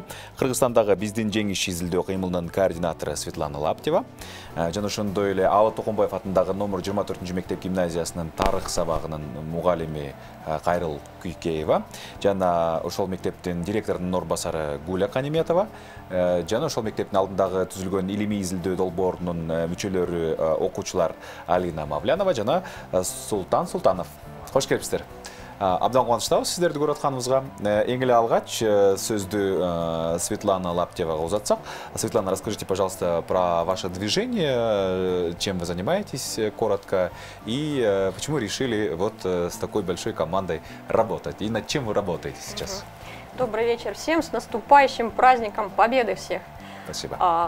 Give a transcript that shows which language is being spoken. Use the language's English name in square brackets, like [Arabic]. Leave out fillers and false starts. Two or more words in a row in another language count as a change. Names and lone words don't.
[Kyrgyz] Кыргызстандагы биздин жеңиш изилдөө кыймылынын координатору Светлана Лаптева, жана ошондой эле Аба Токонбаев атындагы номер 24 мектеп гимназиясынын тарых сабагынын мугалими Кайрыл Күйкеева, жана ошол мектептин директорунун орунбасары Гуля Каниметова, жана ошол мектептин алдындагы түзүлгөн илимий изилдөө долбоорунун мүчөлөрү окуучулар Алина Мавлянова жана Султан Султанов. Кош келипсиздер. Абдан кубанычтабыз сиздерди көрүп атканыбызга. Эң эле алгач сөздү Светлана Лаптевага узатсак. [Russian] Светлана, расскажите, пожалуйста, про ваше движение, чем вы занимаетесь коротко, и почему решили вот с такой большой командой работать, и над чем вы работаете сейчас? Добрый вечер всем, с наступающим праздником Победы всех. Спасибо.